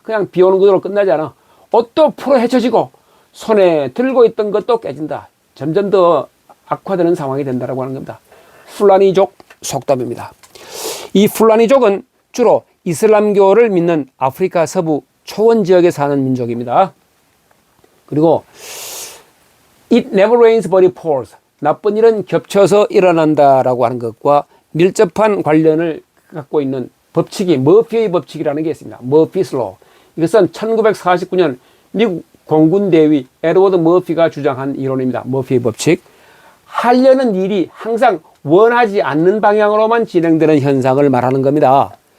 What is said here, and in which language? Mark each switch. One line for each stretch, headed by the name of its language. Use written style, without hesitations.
Korean: 그냥 비 오는 것으로 끝나지 않아. 옷도 풀어 헤쳐지고 손에 들고 있던 것도 깨진다. 점점 더 악화되는 상황이 된다라고 하는 겁니다. 풀라니족 속담입니다. 이 풀라니족은 주로 이슬람교를 믿는 아프리카 서부 초원 지역에 사는 민족입니다.
English: 그리고 It never rains but it pours.
Korean: 나쁜 일은 겹쳐서 일어난다라고 하는 것과 밀접한 관련을 갖고 있는 법칙이 머피의 법칙이라는 게 있습니다. 머피스 로. 이것은 1949년 미국 공군 대위 에드워드 머피가 주장한 이론입니다. 머피의 법칙. 하려는 일이 항상 원하지 않는 방향으로만 진행되는 현상을 말하는 겁니다.